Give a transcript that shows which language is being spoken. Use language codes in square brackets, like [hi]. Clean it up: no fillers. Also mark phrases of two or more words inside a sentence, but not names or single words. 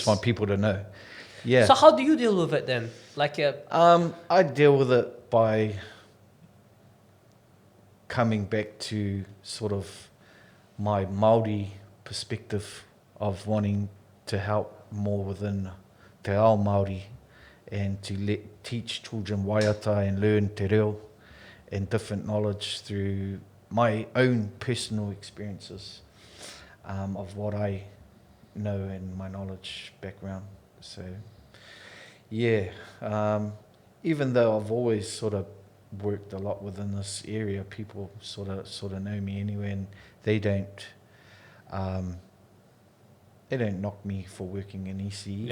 [en] just want people to know. Yeah. So how do you deal with it then? I deal with it by coming back to sort of my Māori perspective of wanting to help more within [mi] te ao Māori [en] and to teach children waiata and learn [mi] te reo [en] and different knowledge through my own personal experiences of what I know and my knowledge background. So, yeah, even though I've always sort of worked a lot within this area, people sort of know me anyway, and they don't knock me for working in ECE.